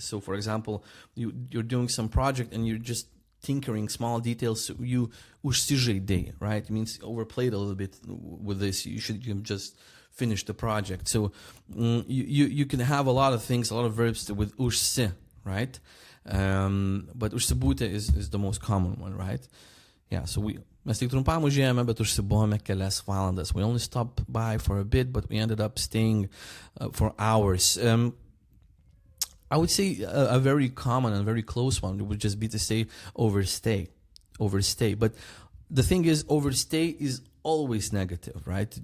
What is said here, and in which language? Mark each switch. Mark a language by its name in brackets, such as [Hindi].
[English] So for example, you're doing some project and you're just tinkering small details, so you užsižaidei, right? It means overplayed a little bit with this. You just finish the project. So you can have a lot of things, a lot of verbs with užsi, right? But užsibūti is the most common one, right? [Lithuanian] Yeah, so mes tik trumpam užėjome, bet užsibuvome kelias valandas. [English] We only stopped by for a bit, but we ended up staying for hours. I would say a very common and very close one would just be to say overstay. But the thing is, overstay is always negative, right?